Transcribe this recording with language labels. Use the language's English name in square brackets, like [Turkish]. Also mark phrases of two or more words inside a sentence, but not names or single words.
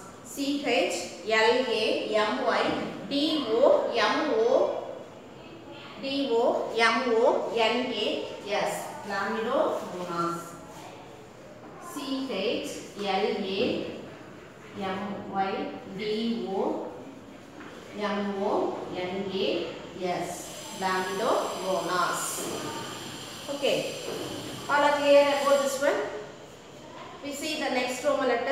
[English] C-H-L-A-M-Y-D-O-M-O-N-A-S. Chlamydomonas. C-H-L-A-M-Y-D-O-M-O-N-A-S. Chlamydomonas. Okay. All are clear about this one? We see the next Roman letter.